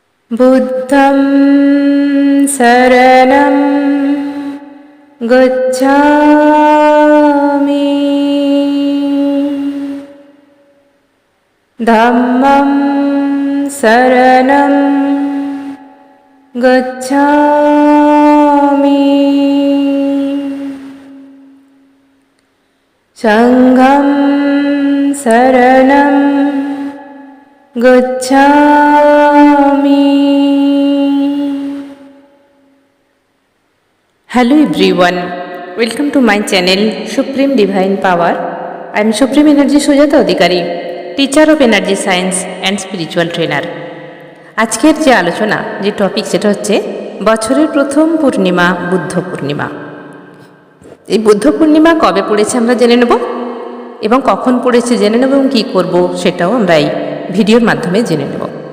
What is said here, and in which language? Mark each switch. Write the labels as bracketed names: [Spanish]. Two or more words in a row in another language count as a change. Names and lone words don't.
[Pali] বুদ্ধং শরণং গচ্ছামি ধম্মং শরণং গচ্ছামি সংঘং শরণং গচ্ছামি। [English] Hello everyone, welcome to my channel Supreme Divine Power. I am Supreme Energy Sujata Adhikari, teacher of Energy Science and Spiritual Trainer. [Bangla] আজকের যে আলোচনা যে টপিক সেটা হচ্ছে বছরের প্রথম পূর্ণিমা বুদ্ধ পূর্ণিমা। এই বুদ্ধ পূর্ণিমা কবে পড়েছে আমরা জেনে নেব এবং কখন পড়েছে জেনে নেব এবং কী করব সেটাও আমরা এই ভিডিওর মাধ্যমে জেনে নেব।